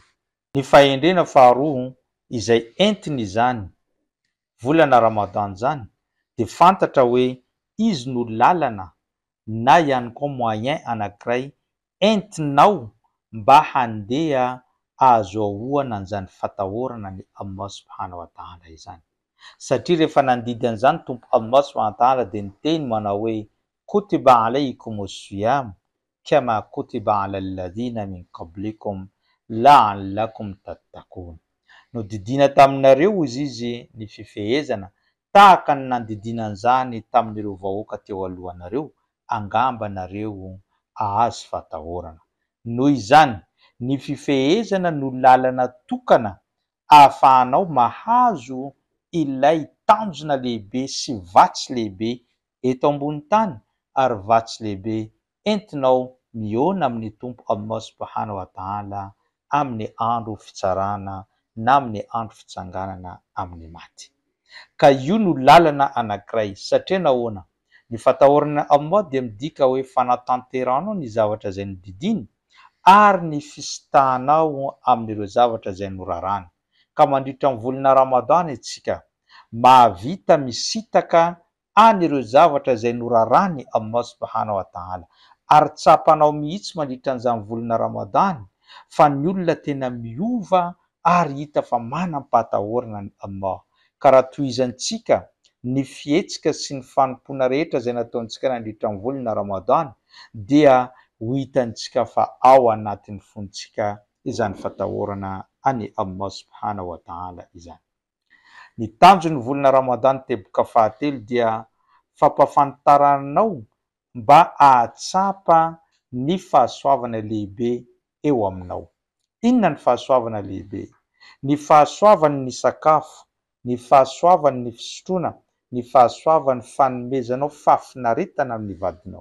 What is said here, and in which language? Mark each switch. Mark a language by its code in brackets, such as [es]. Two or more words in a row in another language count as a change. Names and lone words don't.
[mg] Ny fahendrena faharoa izay entiny izany volana Ramadan zany dia fantatra hoe izy no lalana na ihany koa moyen anankiray entinao mba handeha ahazoahoana an'izany fatahorana ny [ar] الله سبحانه وتعالى [mg] izany. Satria rehefa nandidy an'izany tompo [ar] الله سبحانه وتعالى [mg] dia niteny manao hoe [ar] كتب عليكم الصيام كما كتب على الذين من قبلكم لعلكم تتقون. [mg] Nodidina taminareo izy ny fifehezana tahaka ny nandidinan'izany tamin'ireo vahoaka teo alohanareo, angamba nareo ahazo fatahorana. Noho izany, ny fifehezana no lalana tokana ahafahanao mahazo ilay tanjona lehibe sy vatsy lehibe eto ambony tany, ary vatsy lehibe entinao miona amin'ny tompo [ar] الله سبحانه وتعالى [mg] amin'ny andro fitsarana na amin'ny andro fitsanganana amin'ny maty. Ka io no lalana anankiray, satria nahoana? Ny fatahorana Allah dia midika hoe fanatanteranao ny zavatra izay nodidiny ary ny fisitahanao amin'ireo zavatra izay norarany. Ka mandritra ny volana Ramadana isika mahavita misitaka anireo zavatra izay norarany [ar] الله سبحانه وتعالى, [mg] ary tsapanao mihitsy mandritra an'izany volana Ramadana fa ny olona tena miova ary hita fa manam-patahorana ny Allah. Ka raha tohizantsika ny fihetsika sy ny fanompoana rehetra izay nataontsika nandritra ny volana Ramadana dia ho hitantsika fa ao anatin'ny fontsika izany fatahorana any [ar] الله سبحانه وتعالى [mg] izany. Ny tanjon'ny volana Ramadana teboka fahatelo dia fampafantaranao mba ahatsapa ny fahasoavana lehibe eo aminao. Inona ny fahasoavana lehibe? Ny fahasoavan'ny sakafo, ny fahasoavan'ny fisotroana, ny fahasoavan'ny fanomezanao fahafinaretana amin'ny vadinao.